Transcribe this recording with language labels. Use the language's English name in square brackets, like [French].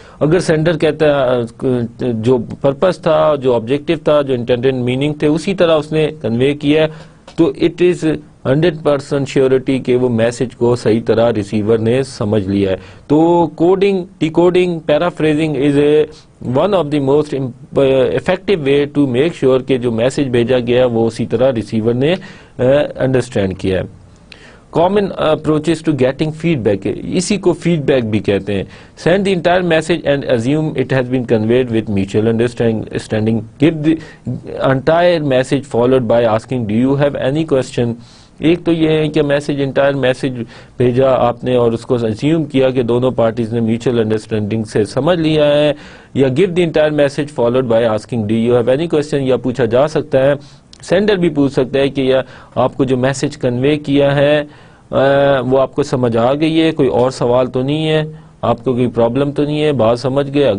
[Urdu] اگر سینڈر کہتا ہے جو پرپس تھا, جو آبجیکٹو تھا, جو انٹینڈڈ میننگ تھے اسی طرح اس نے کنوے کیا, تو [English] it is 100% surety [Urdu] کہ وہ میسج کو صحیح طرح ریسیور نے سمجھ لیا ہے. تو coding, D coding, paraphrasing [English] is one of the most effective way to make sure [Urdu] کہ جو میسج بھیجا گیا وہ اسی طرح ریسیور نے انڈرسٹینڈ کیا ہے. [English] common approaches to getting feedback, [Urdu] اسی کو فیڈ بیک بھی کہتے ہیں. [English] Send the entire message and assume it has been conveyed with mutual understanding. Give the entire message followed by asking do you have any question. [Urdu] ایک تو یہ ہے کہ میسج انٹائر میسج بھیجا آپ نے اور اس کو اسیوم کیا کہ دونوں پارٹیز نے میوچل انڈرسٹینڈنگ سے سمجھ لیا ہے, یا [English] give the entire message followed by asking do you have any question, [Urdu] یا پوچھا جا سکتا ہے, سینڈر بھی پوچھ سکتا ہے کہ یا آپ کو جو میسج کنوے کیا ہے وہ آپ کو سمجھ آ گئی ہے, کوئی اور سوال تو نہیں ہے, آپ کو کوئی پرابلم تو نہیں ہے, بات سمجھ گئے.